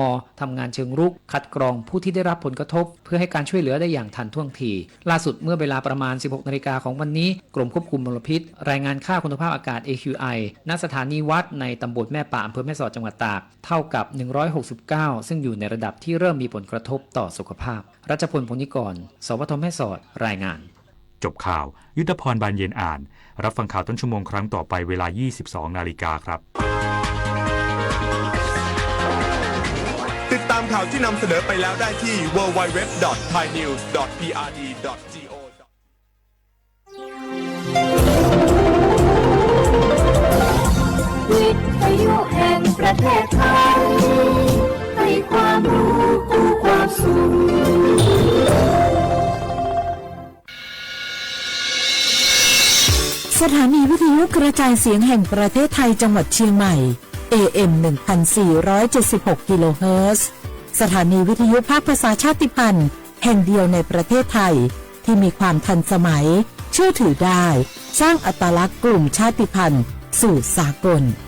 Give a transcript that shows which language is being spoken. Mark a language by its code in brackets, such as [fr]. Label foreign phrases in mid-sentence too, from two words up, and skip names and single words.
[th] ทำงานเชิงรุกคัดกรองผู้ที่ได้รับผลกระทบเพื่อให้การช่วยเหลือได้อย่างทันท่วงทีล่าสุดเมื่อเวลาประมาณ 16 นาฬิกาของวันนี้กรมควบคุมมลพิษรายงานค่าคุณภาพอากาศ AQI ณสถานีวัดในตำบลแม่ป่าอำเภอแม่สอดจังหวัดตากเท่ากับ169ซึ่งอยู่ในระดับที่เริ่มมีผลกระทบต่อสุขภาพรัชพล พงนิกรสวทแม่สอดรายงาน จบข่าวยุทธพรบานเย็นอ่านรับฟังข่าวต้นชั่วโมงครั้งต่อไปเวลา 22 นาฬิกาครับ ติดตามข่าวที่นำเสนอไปแล้วได้ที่ www.thainews.prd.go วิทยุแห่งประเทศไทยให้ความรู้คู่ความสุข สถานีวิทยุกระจายเสียงแห่งประเทศไทยจังหวัดเชียงใหม่ AM 1476 กิโลเฮิรตซ์สถานีวิทยุภาคภาษาชาติพันธุ์แห่งเดียวในประเทศไทยที่มีความทันสมัยเชื่อถือได้สร้างอัตลักษณ์กลุ่มชาติพันธุ์สู่สากล